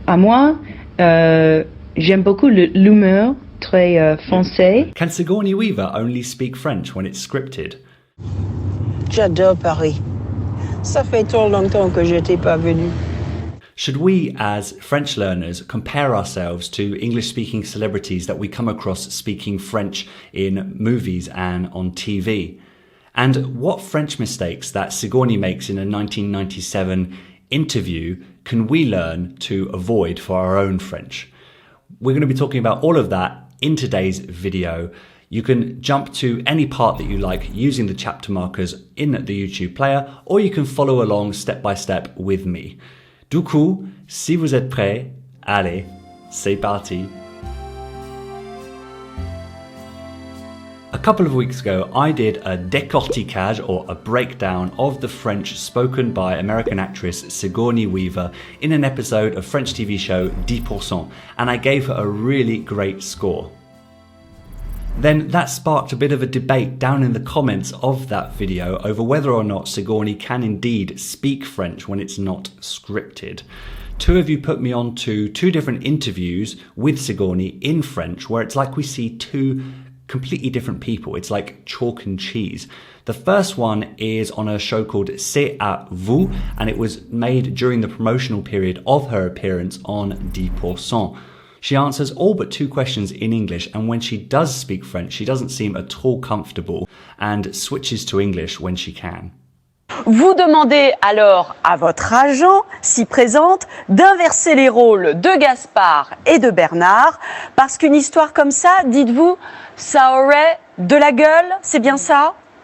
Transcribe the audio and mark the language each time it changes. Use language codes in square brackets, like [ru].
[fr] À moi, j'aime beaucoup l'humour très français. [en] Can Sigourney Weaver only speak French when it's scripted? [fr] J'adore Paris. Ça fait trop longtemps que je n'étais pas venue. [en] Should we, as French learners, compare ourselves to English-speaking celebrities that we come across speaking French in movies and on TV? And what French mistakes that Sigourney makes in a 1997 interview can we learn to avoid for our own French? We're going to be talking about all of that in today's video. You can jump to any part that you like using the chapter markers in the YouTube player, or you can follow along step by step with me. [fr] Du coup, si vous êtes prêts, allez, c'est parti. [en] A couple of weeks ago, I did a décortiquage or a breakdown of the French spoken by American actress Sigourney Weaver in an episode of French TV show 10%, and I gave her a really great score. Then that sparked a bit of a debate down in the comments of that video over whether or not Sigourney can indeed speak French when it's not scripted. Two of you put me on to two different interviews with Sigourney in French where it's like we see two completely different people. It's like chalk and cheese. The first one is on a show called C'est à vous, and it was made during the promotional period of her appearance on 10%. She answers all but two questions in English, and when she does speak French, she doesn't seem at all comfortable and switches to English when she can. [fr] Vous demandez alors à votre agent, si présente, d'inverser les rôles de Gaspard et de Bernard, parce qu'une histoire comme ça, dites-vous, ça aurait de la gueule, c'est bien ça?